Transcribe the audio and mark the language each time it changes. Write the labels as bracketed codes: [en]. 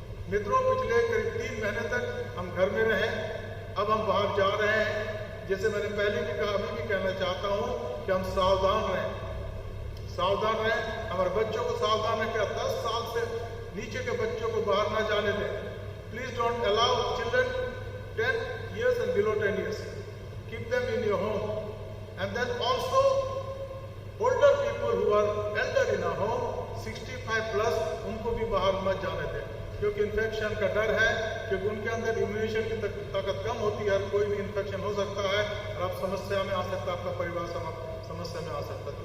[hi] मित्रों, पिछले करीब 3 महीने तक हम घर में रहे, अब हम बाहर जा रहे हैं. जैसे मैंने पहले भी कहा, अभी भी कहना चाहता हूँ कि हम सावधान रहें. सावधान रहें, हमारे बच्चों को सावधान रखें, 10 साल से नीचे के बच्चों को बाहर ना जाने दें. [en] Please don't allow children 10 years and below 10 years. Keep them in your home. And then also older people who are elder in a home, 65 plus, [hi] उनको भी बाहर मत जाने दें, क्योंकि इन्फेक्शन का डर है, क्योंकि उनके अंदर इम्यूनिशन की ताकत कम होती है, कोई भी इन्फेक्शन हो सकता है और आप समस्या में आ सकता है, आपका परिवार समस्या में आ सकता है.